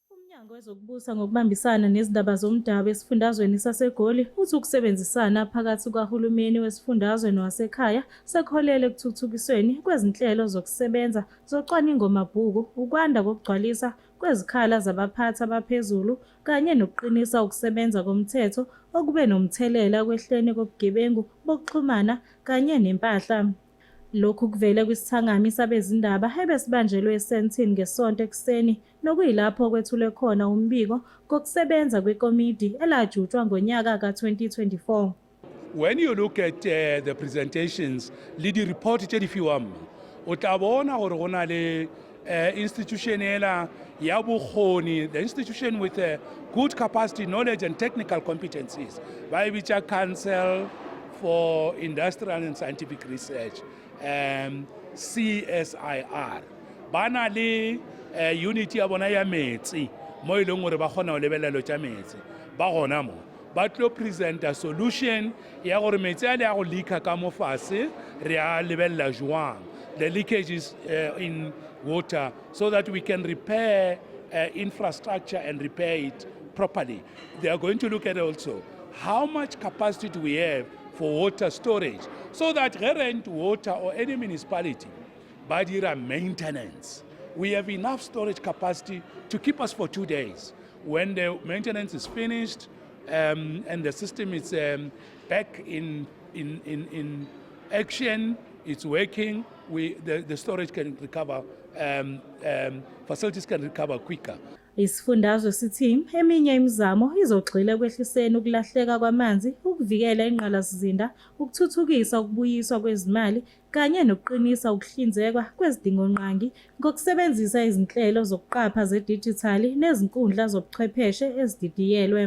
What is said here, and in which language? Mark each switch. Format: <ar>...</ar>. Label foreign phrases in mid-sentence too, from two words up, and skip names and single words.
<zu>UMnyango wezokuBusa ngokubambisana nezindaba zomdabu esifundazweni saseGoli uthi ukusebenzisana phakathi kukahulumeni wesifundazwe nowasekhaya sekholele ekuthuthukisweni kwezinhlelo zokusebenza zocwaningomabhuku, ukwanda kokugcwalisa kwezikhala zabaphathi abaphezulu kanye nokuqinisa ukusebenza komthetho okube nomthelela ekwehleni kobugebengu bokuxhumana kanye nempahla. Lokhu kuvele kwisithangami sabezindaba ebesibanjelwe eSandton ngeSonto ekuseni nokuyilapho kwethulwe khona umbiko ngokusebenza kwekomidi elajutshwa ngonyaka ka-2024.</zu> <en>When you look at the presentations,</en> <tn>le di-report tse di fiwang, o tla bona gore go na le institution ela ya bokgoni,</tn> <en>the institution with good capacity, knowledge and technical competencies,</en> <tn>ba e bitsa</tn> <en>Council for Industrial and Scientific Research,</en> <tn>CSIR. Ba na le unity ya bona ya metsi mo e leng gore ba kgona go lebelela tša metsi, ba gona mo ba tlo</tn> <en>present a solution</en> <tn>ya gore metsi a le ya go leaka ka mo fase re a lebelela jwang</tn> <en>the leakages in water so that we can repair infrastructure and repair it properly. They are going to look at also how much capacity do we have for water storage so that rent water or any municipality</en> <tn>ba dira</tn> <en>maintenance. We have enough storage capacity to keep us for 2 days. When the maintenance is finished and the system is back in action, it's working, the storage can recover, facilities can recover quicker.</en> <zu>Isifundazwe sithi eminye imizamo izogxila ekwehliseni ukulahleka kwamanzi, ukuvikela ingqalasizinda, ukuthuthukisa ukubuyiswa kwezimali kanye nokuqinisa ukuhlinzekwa kwezidingonqangi ngokusebenzisa izinhlelo zokuqapha zedijithali nezinkundla zobuchwepheshe ezididiyelwe.</zu>